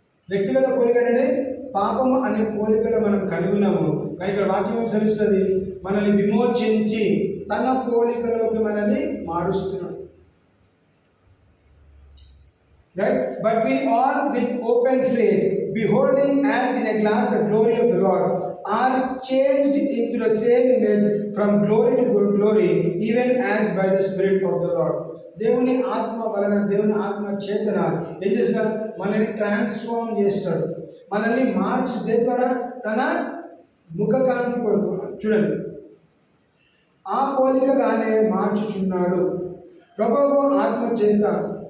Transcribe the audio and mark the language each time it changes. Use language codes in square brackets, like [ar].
[te] వ్యక్తిగత పోలిక అనేది పాపము అనే పోలికలో మనం కలిగి ఉన్నాము. కానీ ఇక్కడ వాక్యం సరిస్తుంది, మనల్ని విమోచించి తన పోలికలోకి మనల్ని మారుస్తున్నాడు. [en] Right? But we all with open face, beholding as in a glass the glory of the Lord, are changed into the same image from glory to glory, even as by the Spirit of the Lord. [te] దేవుని ఆత్మ వలన, దేవుని ఆత్మ చేతన ఏం చేస్తాడు? మనల్ని transform చేస్తాడు, మనల్ని మార్చి దేని ద్వారా? తన ముఖకాంతి కొరకు. చూడండి, ఆ పోలికగానే మార్చుచున్నాడు. ప్రభువు ఆత్మ చేత.